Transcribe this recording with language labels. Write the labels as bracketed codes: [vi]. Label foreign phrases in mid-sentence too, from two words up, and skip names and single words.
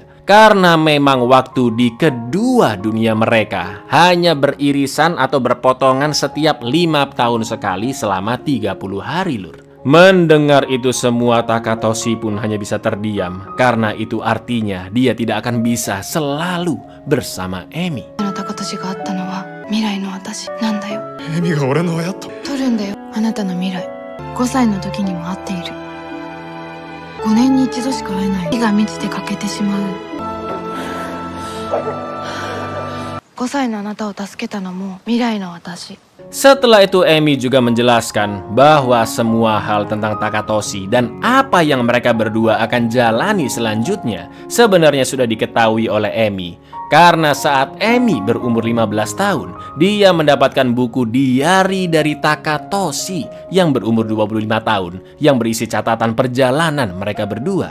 [id] Karena memang waktu di kedua dunia mereka hanya beririsan atau berpotongan setiap 5 tahun sekali selama 30 hari lur. Mendengar itu semua, Takatoshi pun hanya bisa terdiam. Karena itu artinya dia tidak akan bisa selalu bersama Emi. [ja] 高俊があったのは未来の私なんだよ。エミが俺の親と。取るんだよ、あなたの未来。5歳の時にも会っている。5年に一度しか会えない。火が満ちて欠けてしまう。5歳のあなたを助けたのも未来の私。 [id] Setelah itu Emi juga menjelaskan bahwa semua hal tentang Takatoshi dan apa yang mereka berdua akan jalani selanjutnya sebenarnya sudah diketahui oleh Emi. Karena saat Emi berumur 15 tahun, dia mendapatkan buku diari dari Takatoshi yang berumur 25 tahun yang berisi catatan perjalanan mereka berdua.